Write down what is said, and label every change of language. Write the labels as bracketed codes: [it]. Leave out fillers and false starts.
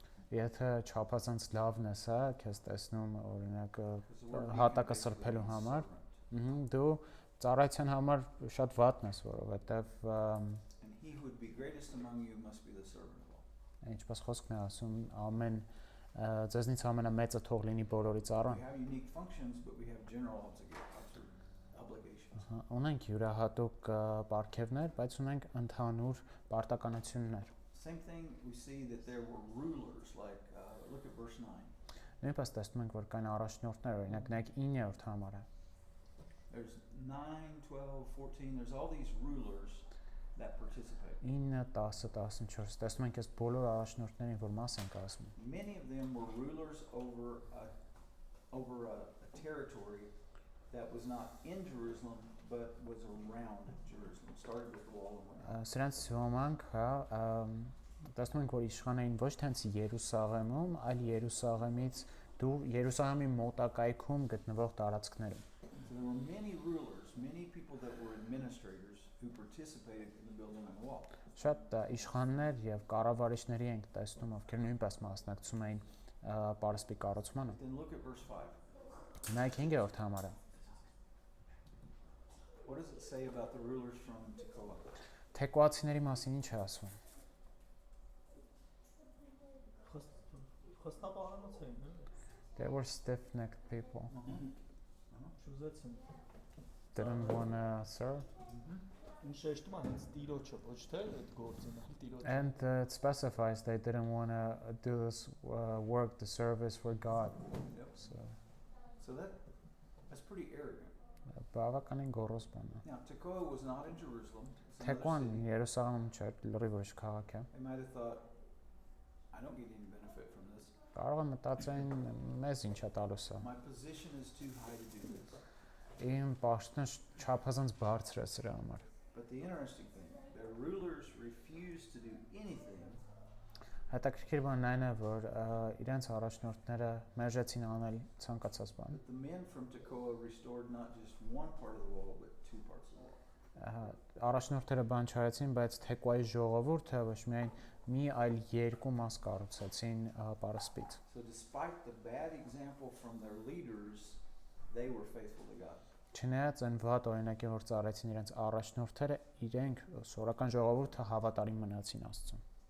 [hy] Եթե չափազանց լավն ես, հա, քեզ տեսնում օրինակ հատակը սրբելու համար, դու ծառայության համար շատ վատն ես, որովհետև ինչպես խոսքն է ասում, ամեն ձեզնից ամենամեծը թող լինի բոլորի ծառան։ Ունենք յուրահատուկ պարգևներ, բայց ունենք ընդհանուր պարտականություններ։ [en] Same thing we see that there were rulers like look at verse 9. [hy] Նույնպես տեսնում ենք որ կան առաջնորդներ, օրինակ նայեք 9-րդ համարը։ [en] There's 9, 12, 14, there's all these rulers that participate. [hy] 9, 10, 14 տեսնում ենք այս բոլոր առաջնորդներին, որ մաս են կազմում։ [en] Many of them were rulers over a territory that was not in Jerusalem but was around Jerusalem. Started with the wall and went out. [hy] Սրանց ոմանք, հա, տեսնում ենք որ իշխան էին ոչ թե Երուսաղեմում, այլ Երուսաղեմից դու Երուսաղեմի մոտակայքում գտնվող տարածքներում։ [en] So there were many rulers, many people that were administrators who participated in the building of the wall. [hy] Շատ իշխաններ եւ կառավարիչների ենք տեսնում, ովքեր նույնպես մասնակցում էին պարսպի կառուցմանը։ [en] Then look at verse 5. [hy] Նայեք 5-րդ համարը։ [en] What does it say about the rulers from Tekoa? [hy] Թեկուացիների մասին ինչ է ասվում։ Խստապահանոց էին, էլի։ [en] They were stiff-necked people. [hy] Շուզեցին։ [en] Didn't wanna serve. [hy] Ինչ շեշտում է հենց տիրոջը, ոչ թե այդ գործին, այլ տիրոջը։ [en] And it specifies they didn't wanna do this work, the service for God. Yep. So that's pretty arrogant. [hy] բավականին գոռոզ բան է։ [en] Now Tekoa was not in Jerusalem. It's another [hy] Թեկուան [en] city. [hy] Երուսաղեմում չէր, լրիվ ուրիշ քաղաք է։ [en] They might have thought, I don't get any benefit from this. [hy] Կարող է մտածեն մեզ ինչ է տալու սա։ [en] My position is too high to do this. [hy] Իմ պաշտոնը չափազանց բարձր է սրա համար։ [en] But the interesting thing, their rulers refused to do anything [hy] Հետաքրքիր բանն այն է, որ իրենց առաջնորդները մերժեցին անել ցանկացած բան։ [en] but the men from Tekoa restored not just one part of the wall, but two parts of the wall. [hy] Առաջնորդները բան չարեցին, բայց Թեկուայի ժողովուրդը ոչ միայն մի, այլ երկու մաս կառուցեցին պարսպից։ [en] So despite the bad example from their leaders, they were faithful to God. [hy] Չնայած այն վատ օրինակի, որ ծառայեցին իրենց առաջնորդները, իրենք սորական ժողովուրդը հավատարիմ մնացին Աստծուն։